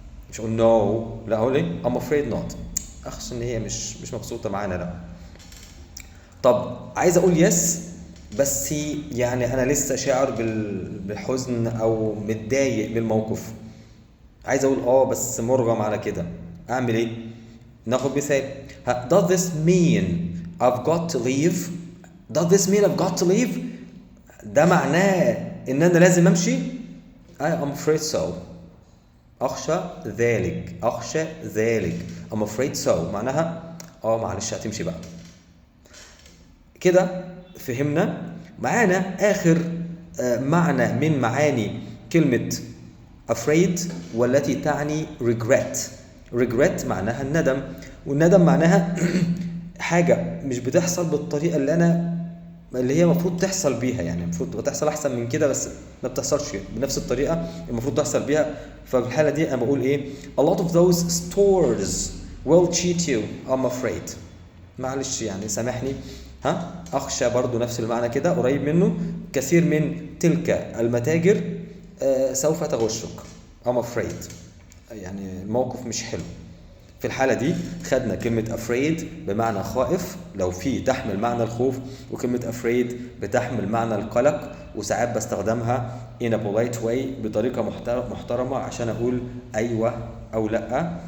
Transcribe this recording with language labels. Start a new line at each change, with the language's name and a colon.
Arabic: مش اقول no، لا اقول ايه؟
English: I'm afraid not.
Arabic: اخشى ان هي مش مبسوطه معانا. لا. طب عايز اقول يس بس يعني انا لسه شاعر بالحزن او متضايق بالموقف. عايز اقول بس مرغم على كده. اعمل ايه؟ ناخد مثال.
English: does this mean I've got to leave؟ Does this mean I've got to leave؟
Arabic: ده معناه ان انا لازم امشي؟
English: I am afraid so.
Arabic: اخشى ذلك، اخشى ذلك. I'm afraid so معناها معلش هتمشي بقى. كده فهمنا. معانا اخر معنى من معاني كلمة afraid والتي تعني regret. regret معناها الندم، والندم معناها حاجة مش بتحصل بالطريقة اللي هي المفروض تحصل بيها، يعني المفروض تحصل احسن من كده بس ما بتحصلش بنفس الطريقة المفروض تحصل بيها. ففي الحالة دي انا بقول ايه؟
English: a lot of those stores will cheat you I'm afraid.
Arabic: معلش يعني سامحني. اخشى برضو نفس المعنى كده قريب منه. كثير من تلك المتاجر سوف تغشك I'm afraid، يعني الموقف مش حلو. في الحالة دي خدنا كلمة afraid بمعنى خائف لو في تحمل معنى الخوف، وكلمة afraid بتحمل معنى القلق، وساعات بستخدمها
English: in a polite way
Arabic: بطريقة محترمة عشان أقول أيوة أو لأ.